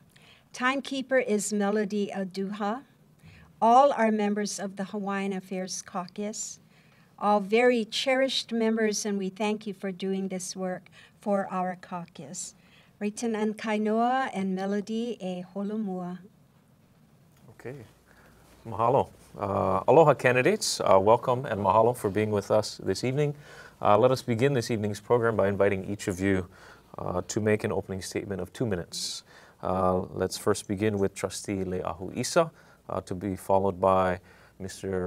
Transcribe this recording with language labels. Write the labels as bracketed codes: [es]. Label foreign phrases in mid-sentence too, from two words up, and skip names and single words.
[en] Timekeeper is Melody Aduha. All are members of the Hawaiian Affairs Caucus, all very cherished members, and we thank you for doing this work for our caucus. Rayton and Kainoa and Melody [haw] e holomua. [en] Okay, mahalo. Aloha candidates, welcome and mahalo for being with us this evening. Let us begin this evening's program by inviting each of you to make an opening statement of 2 minutes. Let's first begin with Trustee Le'ahu Isa, to be followed by Mr.